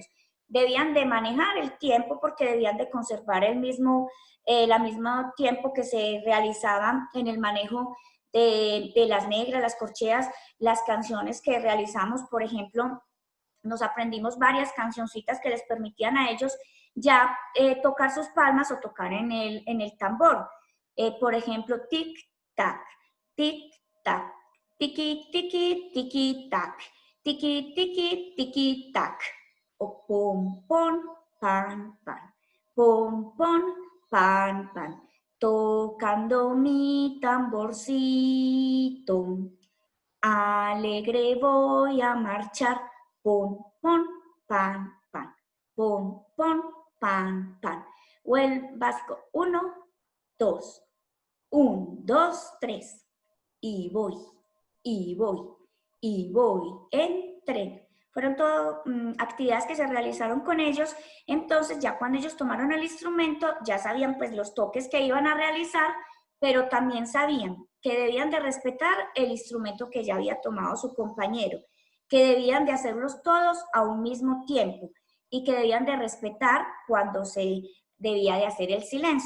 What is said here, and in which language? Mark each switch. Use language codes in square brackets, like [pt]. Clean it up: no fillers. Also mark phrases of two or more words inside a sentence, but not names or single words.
[es] Debían de manejar el tiempo porque debían de conservar el mismo tiempo que se realizaba en el manejo de las negras, las corcheas, las canciones que realizamos. Por ejemplo, nos aprendimos varias cancioncitas que les permitían a ellos ya tocar sus palmas o tocar en el tambor. Por ejemplo, tic-tac, tic-tac, tiki-tiki, tiki-tac, tiki-tiki, tiki-tac, o pom, pom, pan, pan, pom, pom, pan, pan, tocando mi tamborcito, alegre voy a marchar, pom, pom, pan, pan, pom, pom, pan, pan. O el básico, 1, 2, 1, 2, 3, y voy, y voy, y voy en tren. Fueron todo actividades que se realizaron con ellos. Entonces ya cuando ellos tomaron el instrumento ya sabían pues los toques que iban a realizar, pero también sabían que debían de respetar el instrumento que ya había tomado su compañero, que debían de hacerlos todos a un mismo tiempo y que debían de respetar cuando se debía de hacer el silencio.